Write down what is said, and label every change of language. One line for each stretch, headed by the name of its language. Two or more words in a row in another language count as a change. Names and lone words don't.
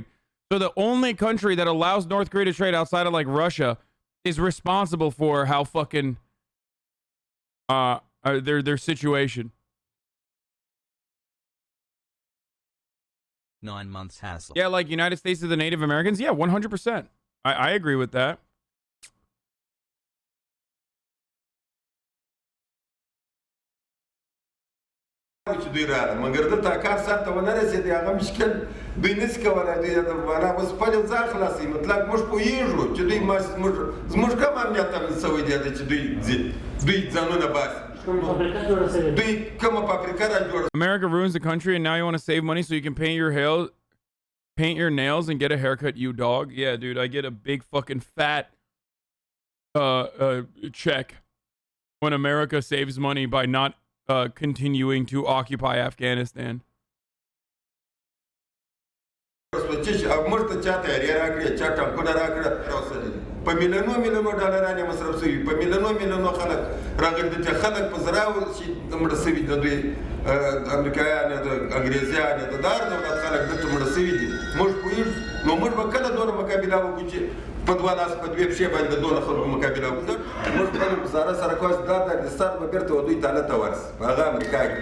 English: So the only country that allows North Korea to trade outside of like Russia is responsible for how fucking their situation. 9 months hassle. Yeah, like United States to the Native Americans. Yeah, 100%. I agree with that.
Pashto: چې دوی راغله مګر دلته کار سرته ونه رسېدی هغه مشکل دوی نسي کولی دوی معنا اوس خپل ځان خلاصوي مطلب موږ پوهېږو چې دوی زموږ کوم امنیت تامین شوی دی چې دوی ځانونه باسي دوی کومه فابریکه را جوړه
English: America ruins the country and now you want to save money so you can paint your nails and get a haircut, you dog. Yeah, dude, I get a big fucking fat check when America saves money by not continuing to occupy Afghanistan.
Pashto: موږ ته چا تیارې راکړې چا ټانکونه راکړه په میلیونو ډالرانې مصرف شوي په میلیونو خلک راغلي دي چې خلک په زراو چې مړه شوي د دوی امریکایان د انګریزیان د دار دولت خلک دلته مړه شوي دي موږ پوهېږو نو موږ به کله دونه مقابله وکړو چې په دوه لاس په دوې پښې باندې د دونه خلکو مقابله وکړو موږ خپل وزاره سره کوس دا د سر به بیرته دوی تاله ته ورسي هغه امریکا کې